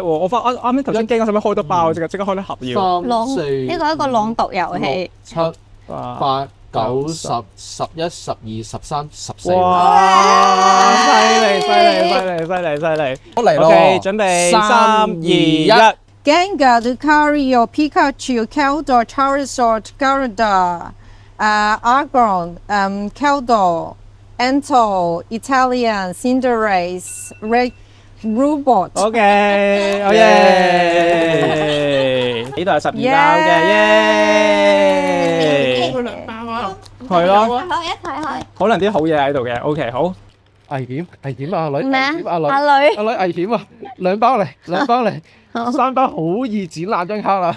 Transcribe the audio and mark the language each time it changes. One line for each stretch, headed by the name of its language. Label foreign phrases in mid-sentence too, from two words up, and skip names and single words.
Cantonese: 我啱啱頭先驚我使乜開多包，即刻開得合要。朗呢個係一個朗讀遊戲。 7、8、9、10、11、12、13、14。哇！犀利！我嚟咯。 OK，準備3、2、1。 Gengar, Lucario, Pikachu, Keldor, Charizard, Gyarados, Argon, Keldor, Entei, Italian, Cinderace, Robot。 OK， 耶！呢度係12包嘅，耶！包啊！係咯，一睇開。可能啲好嘢喺度嘅。OK，好。危險啊，阿女！咩啊？阿女危險啊！2包嚟，3包好易剪爛張卡啦！